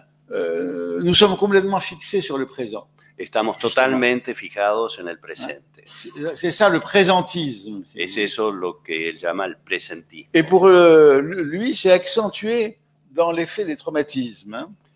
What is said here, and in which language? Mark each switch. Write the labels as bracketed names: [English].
[French] nous sommes complètement fixés sur le présent. [Spanish] Estamos totalmente fijados en el presente. [French] C'est ça le présentisme. [Spanish] Es eso lo que él llama el presentismo. [French] Et pour lui, c'est accentué dans l'effet des traumatismes.